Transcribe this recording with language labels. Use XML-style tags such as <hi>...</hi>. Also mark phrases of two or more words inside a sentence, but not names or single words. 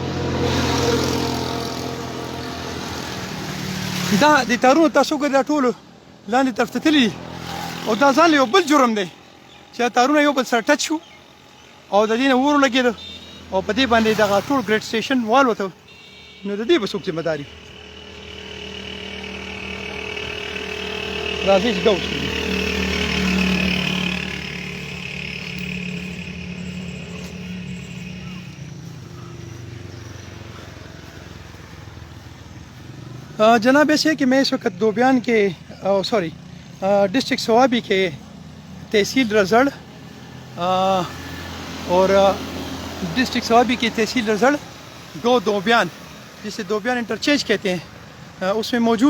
<ps>دا د تارونو تاسو وګورئ, دا ټولو لاندې طرف ته تللي دي او دا ځان له یو بل جرم دی چې دا تارونه یو بل سره ټچ شو او د دې نه اور ولګېده او په دې باندې دغه ټول ګریډ سټیشن والوته. نو د دې به څوک ذمه داري؟ راځئ چې دا وڅکو.</ps> <ur>جناب ایسے ہے کہ میں اس وقت دوبیان کے ڈسٹرکٹ سوابی کے تحصیل رزڑ اور ڈسٹرکٹ سوابی کی تحصیل رزڑ گو دوبیان, جسے دوبیان انٹرچینج کہتے ہیں, اس میں موجود.</ur>